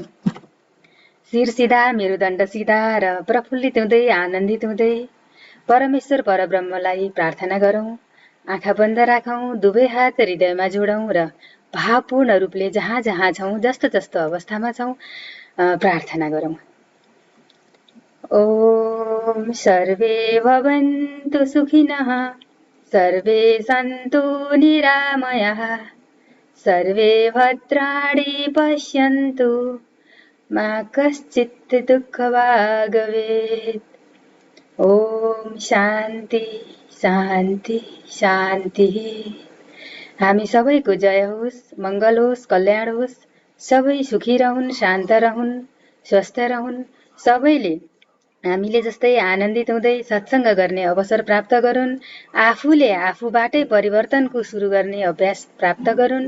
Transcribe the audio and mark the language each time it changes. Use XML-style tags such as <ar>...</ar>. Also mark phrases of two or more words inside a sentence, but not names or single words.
<ne>शिर सिधा, मेरुदण्ड सिधा र प्रफुल्लित हुँदै आनन्दित हुँदै परमेश्वर परब्रह्मलाई प्रार्थना गरौँ। आँखा बन्द राखौँ, दुवै हात हृदयमा जोडौँ र भावपूर्ण रूपले जहाँ जहाँ छौँ, जस्तो जस्तो अवस्थामा छौँ प्रार्थना गरौँ।</ne> <sa>ओम सर्वे भवन्तु सुखिनः, सर्वे सन्तु निरामयाः, सर्वे भद्राणि पश्यन्तु, मा कश्चित् दुःखभाग् भवेत्। ओम शान्ति शान्ति शान्ति।</sa> <ne>हामी सबैको जय होस्, मङ्गल होस्, कल्याण होस्। सबै सुखी रहन्, शान्त रहन्, स्वस्थ रहन्। सबैले हामीले जस्तै आनन्दित हुँदै सत्सङ्ग गर्ने अवसर प्राप्त गरून्। आफूले आफूबाटै परिवर्तनको सुरु गर्ने अभ्यास प्राप्त गरून्।</ne>